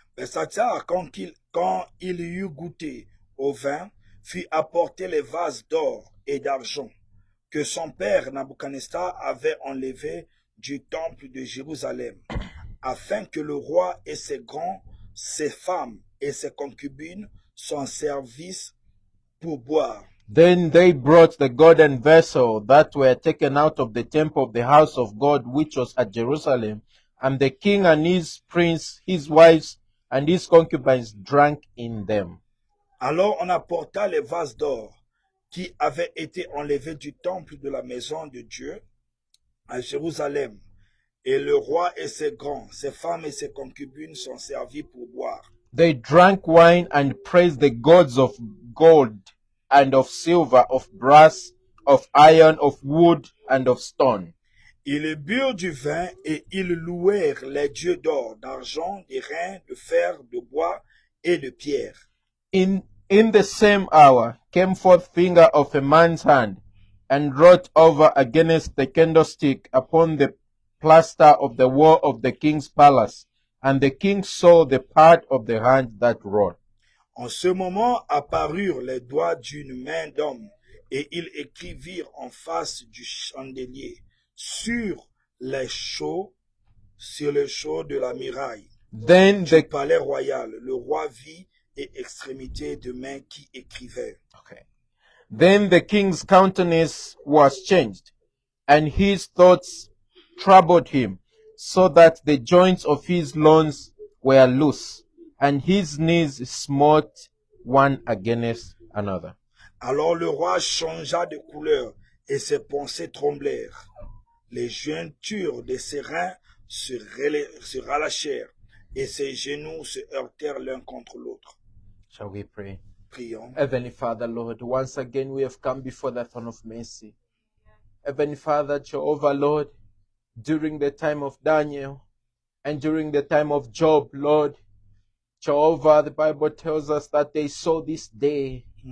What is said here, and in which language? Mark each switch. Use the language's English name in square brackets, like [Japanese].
[French] Belshazzar, quand il eut goûté au vin, fit apporter les vases d'or et d'argent que son père Nabuchodonosor avait enlevés du temple de Jérusalem, afin que le roi et ses grands, ses femmes et ses concubines s'en servissent pour boire. [English] Then they brought the golden vessel that were taken out of the temple of the house of God, which was at Jerusalem, and the king and his prince, his wives, and his concubines drank in them. [French] Alors on apporta les vases d'or qui avaient été enlevés du temple de la maison de Dieu à Jérusalem, et le roi et ses grands, ses femmes et ses concubines sont servis pour boire. [English] They drank wine and praised the gods of gold and of silver, of brass, of iron, of wood, and of stone. [French] Ils burent du vin et ils louèrent les dieux d'or, d'argent, d'airain, de fer, de bois et de pierre. [English] In the same hour came forth finger of a man's hand, and wrote over against the candlestick upon the plaster of the wall of the king's palace. And the king saw the part of the hand that wrote. [French] En ce moment apparurent les doigts d'une main d'homme, et ils écrivirent en face du chandelier, sur les chaux de la muraille. [English] Then [French] Du [English] the [French] palais royal, le roi vit et extrémité de main qui écrivaient. [English] Then the king's countenance was changed, and his thoughts troubled him, so that the joints of his loins were loose, and his knees smote one against another. [French] Alors le roi changea de couleur, et ses pensées tremblèrent. Les jointures de ses reins se relâchèrent, et ses genoux se heurtèrent l'un contre l'autre. [English] Shall we pray? [French] Prions. [English] Heavenly Father, Lord, once again we have come before the throne of mercy. Heavenly Father, Jehovah, Lord, during the time of Daniel and during the time of Job, Lord, Jehovah, the Bible tells us that they saw this day